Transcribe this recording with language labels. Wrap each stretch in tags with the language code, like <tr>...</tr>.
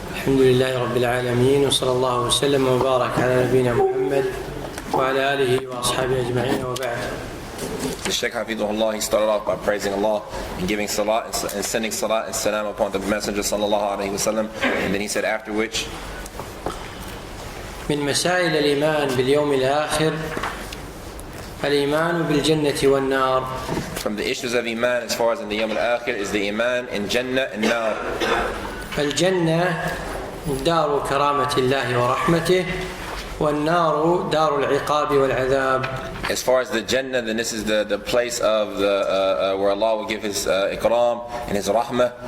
<ar>الحمد لله رب العالمين وصلى الله وسلم وبارك على نبينا محمد وعلى آله وأصحابه أجمعين وبعد.</ar> <en>The Shaykh Hafidhullah, he started off by praising Allah and giving salat and sending salat and salam upon the Messenger sallallahu alaihi wasallam, and then he said after which,</en> <ar>من مسائل الإيمان باليوم الآخر الإيمان بالجنة والنار.</ar> <en>from the issues of Iman as far as in the Yawm al-Akhir is the Iman in Jannah and Nar.</en> <ar>الجنة دار كرامة الله ورحمته والنار دار العقاب والعذاب.</ar> <en>As far as the Jannah, then this is the place of the where Allah will give His ikram and His rahmah.</en>